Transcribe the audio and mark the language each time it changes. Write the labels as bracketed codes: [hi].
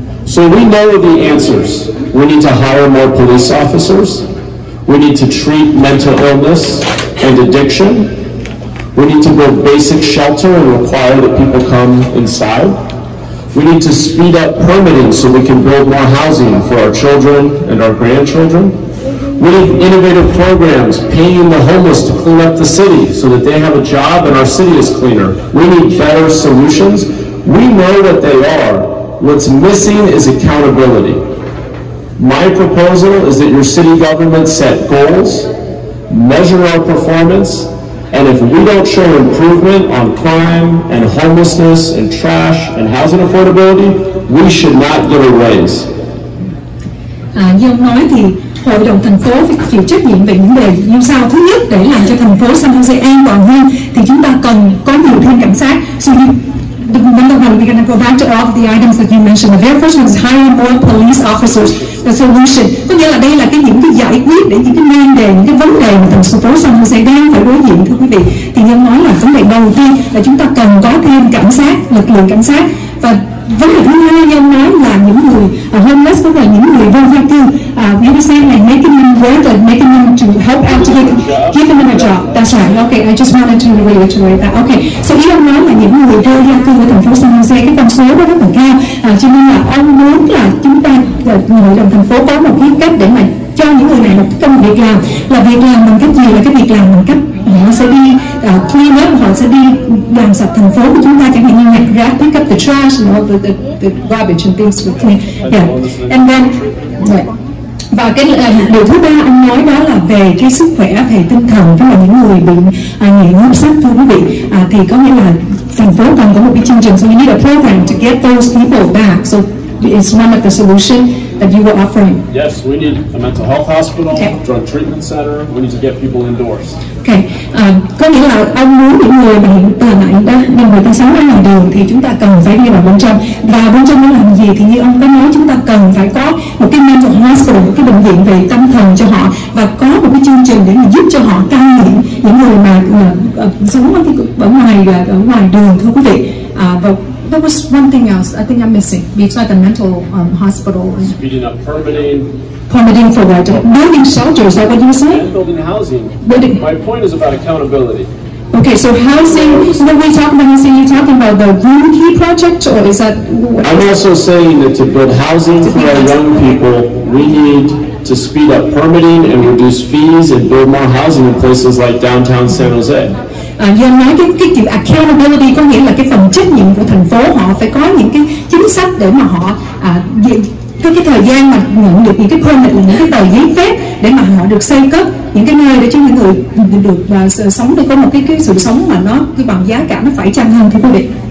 [en] So we know the answers. We need to hire more police officers. We need to treat mental illness and addiction. We need to build basic shelter and require that people come inside. We need to speed up permitting so we can build more housing for our children and our grandchildren. We need innovative programs paying the homeless to clean up the city so that they have a job and our city is cleaner. We need better solutions. We know what they are. What's missing is accountability. My proposal is that your city government set goals, measure our performance, and if we don't show improvement on crime and homelessness and trash and housing affordability, we should not get a raise. [vi] Như ông nói thì hội đồng thành phố phải chịu trách nhiệm về những đề như sau. Thứ nhất, để làm cho thành phố San Jose an toàn hơn thì chúng ta cần có nhiều thêm cảnh sát. [en] So number one, we're going to go back to all of the items that you mentioned. The very first one is hire more police officers. The solution, [vi] có nghĩa là đây là những cái giải quyết để những cái nan đề, những cái vấn đề mà thành phố San Jose đang phải đối diện, thưa quý vị. Thì nhân nói là vấn đề đầu tiên là chúng ta cần có thêm cảnh sát, lực lượng cảnh sát. Và vấn đề thứ hai nhân nói là những người homeless, tức là những người vô gia cư. [en] You were saying like making them work, like making them to help out to give them a job. That's right. Okay, I just wanted to reiterate that. [vi] Okay, so ý ông nói là những người vô gia cư ở thành phố San Jose, cái con số đó rất là cao. Cho nên là ông muốn là chúng ta, hội đồng thành phố có một cái cách để mà cho những người này một cái công việc làm. Là việc làm bằng cách gì? Là cái việc làm bằng cách họ sẽ đi clean up, họ sẽ đi làm sạch thành phố của chúng ta, chẳng hạn như nhặt rác, [en] pick up the trash, you know, the garbage and things we clean. Yeah, and then [vi] và cái điều thứ ba ông nói đó là về cái sức khỏe, về tinh thần, tức là những người bị nghiện hút sách, thưa quý vị. Thì có nghĩa là thành phố cần có một cái chương trình, [en] so we need a program to get those people back. So it's one of the solution that you were offering. Yes, we need a mental health hospital, drug treatment center. We need to get people indoors. [vi] Okay, có nghĩa là ông muốn những người mà hiện tại đang người ta sống ở ngoài đường thì chúng ta cần phải đi vào bên trong. Và bên trong nó làm gì thì như ông có nói, chúng ta cần phải có một cái mental hospital, một cái bệnh viện về tâm thần cho họ, và có một cái chương trình để mà giúp cho họ cai nghiện, những người mà sống ở ngoài đường, thưa quý vị. [en] Và there was one thing else I think I'm missing besides the mental hospital. Speeding up permitting. Permitting for what? Building shelters, is that what you were saying? And building housing. My point is about accountability. Okay, so housing, when we talk about housing, you're talking about the Room Key project, or is that? I'm also saying that to build housing for our young people, we need to speed up permitting and reduce fees and build more housing in places like downtown San Jose. [vi] Do nói cái chữ accountability có nghĩa là cái phần trách nhiệm của thành phố, họ phải có những cái chính sách để mà họ cái thời gian mà nhận được những cái permit là những cái tờ giấy phép để mà họ được xây cất những cái nơi để cho những người được sống được có một cái sự sống mà nó cái bằng giá cả nó phải chăng hơn, thưa quý vị.